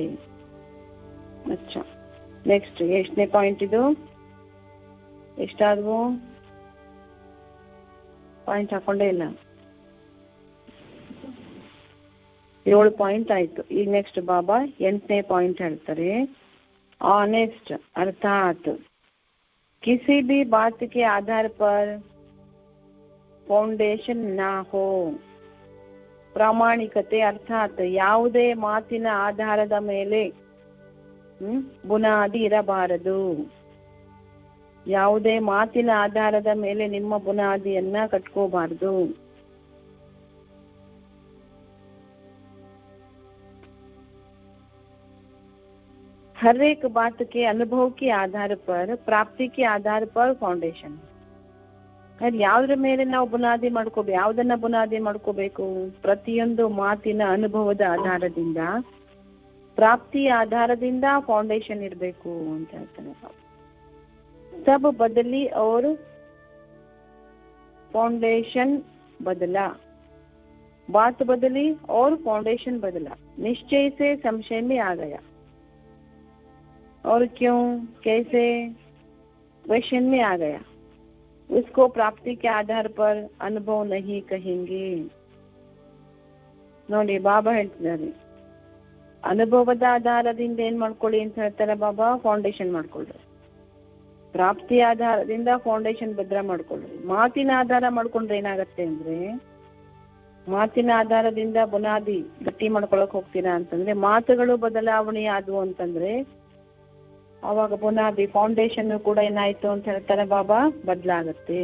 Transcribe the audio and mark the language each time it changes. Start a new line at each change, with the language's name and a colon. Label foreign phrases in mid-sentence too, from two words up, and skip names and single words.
Kannada: ಅಚ್ಚಾ, ನೆಕ್ಸ್ಟ್ ಎಷ್ಟನೇ ಪಾಯಿಂಟ್ ಇದು? ಎಷ್ಟಾದ್ವು ಪಾಯಿಂಟ್ ಹಾಕೊಂಡೇ ಇಲ್ಲ, 7 ಪಾಯಿಂಟ್ ಆಯ್ತು. ಈಗ ನೆಕ್ಸ್ಟ್ ಬಾಬಾ 8ನೇ ಪಾಯಿಂಟ್ ಹೇಳ್ತಾರೆ.
Hindi: ऑनेस्ट अर्थात किसी भी बात के आधार पर फाउंडेशन ना हो.
Kannada: ಪ್ರಾಮಾಣಿಕತೆ ಅರ್ಥಾತ್ ಯಾವುದೇ ಮಾತಿನ ಆಧಾರದ ಮೇಲೆ ಬುನಾದಿ ಇರಬಾರದು. ಯಾವುದೇ ಮಾತಿನ ಆಧಾರದ ಮೇಲೆ ನಿಮ್ಮ ಬುನಾದಿಯನ್ನ ಕಟ್ಕೋಬಾರದು.
Hindi: हर एक बात के अनुभव के आधार पर, प्राप्ति के आधार पर फाउंडेशन.
Kannada: ಯಾವ್ದ್ರ ಮೇಲೆ ನಾವು ಬುನಾದಿ ಮಾಡ್ಕೋಬೇಕು, ಯಾವ್ದನ್ನ ಬುನಾದಿ ಮಾಡ್ಕೋಬೇಕು? ಪ್ರತಿಯೊಂದು ಮಾತಿನ ಅನುಭವದ ಆಧಾರದಿಂದ, ಪ್ರಾಪ್ತಿಯ ಆಧಾರದಿಂದ ಫೌಂಡೇಶನ್ ಇರಬೇಕು ಅಂತ ಹೇಳ್ತಾನೆ.
Hindi: सब बदली और फाउंडेशन बदला, बात बदली और फाउंडेशन बदला, निश्चय से संशय में आ गया. और क्यों, कैसे, क्वेश्चन में आ गया. उसको प्राप्ति के आधार पर अनुभव नहीं कहेंगे.
Kannada: ನೋಡಿ ಬಾಬಾ ಹೇಳ್ತಿದ್ದಾರೆ, ಅನುಭವದ ಆಧಾರದಿಂದ ಏನ್ ಮಾಡ್ಕೊಳ್ಳಿ ಅಂತ ಹೇಳ್ತಾರೆ ಬಾಬಾ, ಫೌಂಡೇಶನ್ ಮಾಡ್ಕೊಳ್ರಿ. ಪ್ರಾಪ್ತಿಯ ಆಧಾರದಿಂದ ಫೌಂಡೇಶನ್ ಭದ್ರ ಮಾಡ್ಕೊಳ್ರಿ. ಮಾತಿನ ಆಧಾರ ಮಾಡ್ಕೊಂಡ್ರೆ ಏನಾಗತ್ತೆ ಅಂದ್ರೆ, ಮಾತಿನ ಆಧಾರದಿಂದ ಬುನಾದಿ ಗಟ್ಟಿ ಮಾಡ್ಕೊಳಕ್ ಹೋಗ್ತೀರಾ ಅಂತಂದ್ರೆ, ಮಾತುಗಳು ಬದಲಾವಣೆ ಆದವು ಅಂತಂದ್ರೆ ಅವಾಗ ಬುನಾದಿ ಫೌಂಡೇಶನ್ ಕೂಡ ಏನಾಯ್ತು ಅಂತ ಹೇಳ್ತಾರೆ ಬಾಬಾ, ಬದಲಾಗುತ್ತೆ.